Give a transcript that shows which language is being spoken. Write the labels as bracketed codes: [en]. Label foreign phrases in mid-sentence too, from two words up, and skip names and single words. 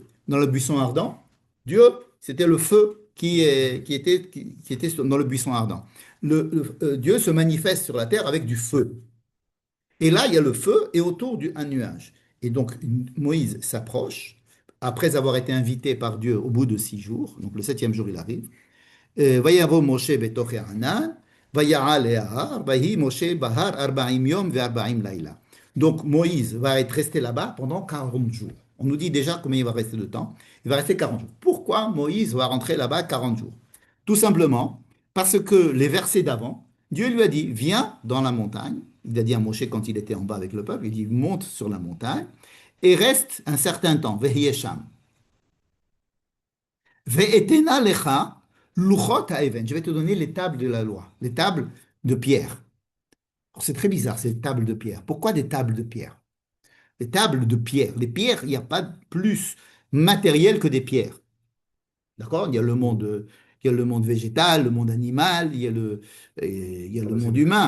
[fr] Dans le buisson ardent, Dieu, c'était le feu qui était dans le buisson ardent. Dieu se manifeste sur la terre avec du feu. Et là, il y a le feu et autour un nuage. Et donc, Moïse s'approche, après avoir été invité par Dieu au bout de 6 jours. Donc, le 7e jour, il arrive. [he] ויבוא משה בתוך הענן, ויעל ההר, ויהי משה בהר 40 יום ו40 לילה. [fr] Donc Moïse va être resté là-bas pendant 40 jours. On nous dit déjà combien il va rester de temps. Il va rester 40 jours. Pourquoi Moïse va rentrer là-bas 40 jours? Tout simplement parce que les versets d'avant, Dieu lui a dit, viens dans la montagne. Il a dit à Moshe quand il était en bas avec le peuple, il dit, monte sur la montagne et reste un certain temps. [he] והיה שם. ואתנה לך לחות האבן. [fr] Je vais te donner les tables de la loi, les tables de pierre. C'est très bizarre, ces tables de pierre. Pourquoi des tables de pierre? Les tables de pierre. Les pierres, il n'y a pas plus matériel que des pierres. D'accord? Il y a le monde végétal, le monde animal, il y a le monde humain.